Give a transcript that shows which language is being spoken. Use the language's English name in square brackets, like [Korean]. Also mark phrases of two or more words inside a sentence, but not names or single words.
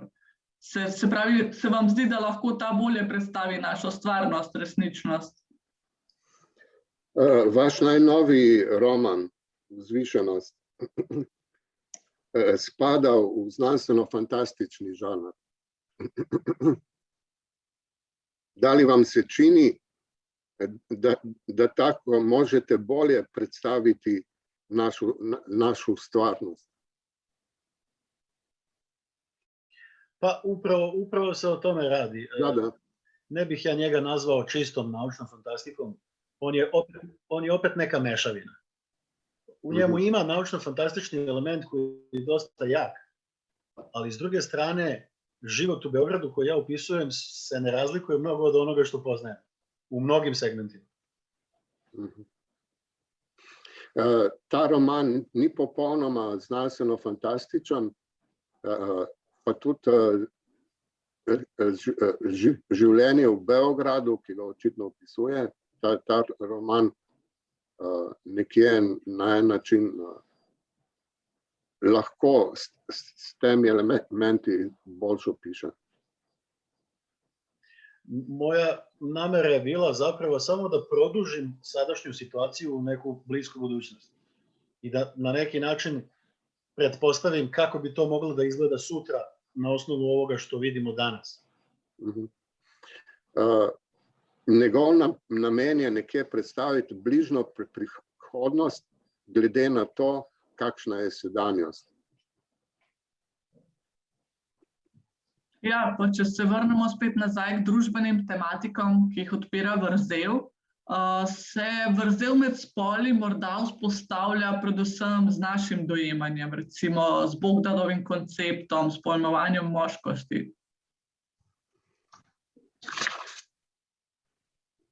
[Slovenian] Se pravi, se vam zdi, da lahko ta bolje predstavi našo stvarnost, resničnost? [Serbian] Vaš najnoviji roman Vzvišenost spada [Slovenian] v znanstveno-fantastični [Serbian] žanr. Da li vam se čini, da tako možete bolje predstaviti našu stvarnost? Pa upravo se o tome radi. Da. Ne bih ja njega nazvao čistom naučnom fantastikom. On je opet neka mešavina. U njemu ima naučno-fantastični element koji je dosta jak, ali s druge strane, život u Beogradu koji ja opisujem se ne razlikuje mnogo od onoga što poznajem u mnogim segmentima. [Slovenian] Ta roman ni popolnoma znanstveno-fantastičen, pa tudi življenje v Beogradu, ki ga očitno opisuje, ta roman nekje na en način lahko s temi elementi boljše opiše. [Serbian] Moja namera je bila zapravo samo da produžim sadašnju situaciju u neku blisku budućnost i da na neki način pretpostavim kako bi to moglo da izgleda sutra na osnovu ovoga što vidimo danas. [Slovenian] Njegov namen je nekje predstaviti bližnjo prihodnost glede na to, kakšna je sedanjost. Ja, pa če se vrnemo spet nazaj k družbenim tematikom, ki jih odpira vrzel, se vrzel med spoli morda vzpostavlja predvsem z našim dojemanjem, recimo z Bogdanovim konceptom, s pojmovanjem moškosti.